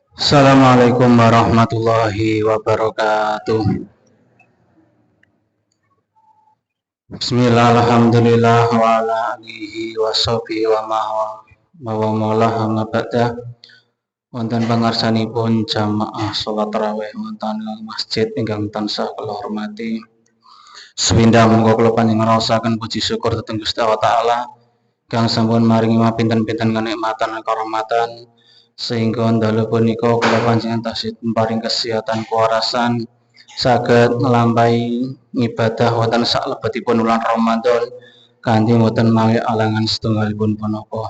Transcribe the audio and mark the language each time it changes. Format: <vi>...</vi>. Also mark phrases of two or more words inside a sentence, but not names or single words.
<ar>السلام عليكم ورحمة الله وبركاته. بسم الله، الحمد لله، وعلى آله وصحبه وموالاه أما بعد.</ar> <jv>Wonten pangarsanipun jamaah salat tarawih wonten masjid ingkang tansah kula hormati. Swindah muga kula panjenengan ngraosaken puji syukur dhateng Gusti Allah Ta'ala kang sampun maringi pinten-pinten kenikmatan lan karahmatan sehingga dalu punika kula panjenengan taksih paring kesehatan kewarasan saged nglampahi ibadah wonten salebetipun wulan Ramadan kanthi boten mawi alangan setunggalipun punapa.</jv>